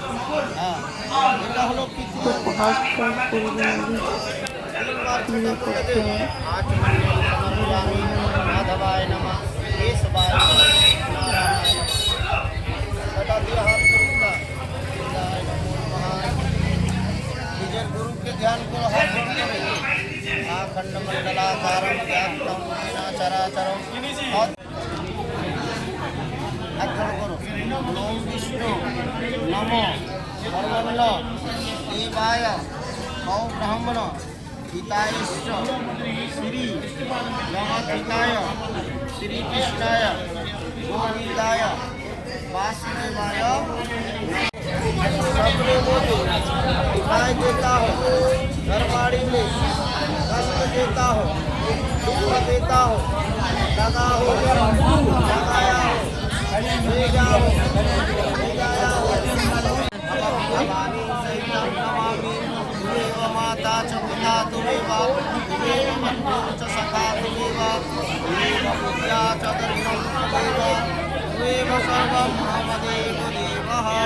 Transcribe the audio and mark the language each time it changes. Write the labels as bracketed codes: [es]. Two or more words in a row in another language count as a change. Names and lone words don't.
[bn] তো পাঁচটা ফল্গু নদী তীরে করতে হয়। নিজের গুরুকে ধ্যান করো, হাত ধরে [sa] আখণ্ড মণ্ডলাকারম ব্যাপ্তম येन চরাচরম। [bn] আখ্যান করো [sa] ওম বিষ্ণু নমো ব্রহ্মণ্য দেবায় গৌ ব্রাহ্মণ হিতায়শ্চ শ্রী রামকৃতায় শ্রীকৃষ্ণায় গোবিন্দায় वासुदेवाय। [hi] सबने बोलो दिखाई देता हो, घरवाड़ी में कष्ट देता हो, दुख देता हो, लगा हो, लगाया हो, ले जाओ, ले जाया हो। [sa] भवानी सहितं नमामि तुमेव माता च पिता तुमेव, तुमेव बन्धुः च सखा तुमेव, तुमेव विद्या च दर्शनं तुमेव, तुमेव सर्वं मम देव देवः।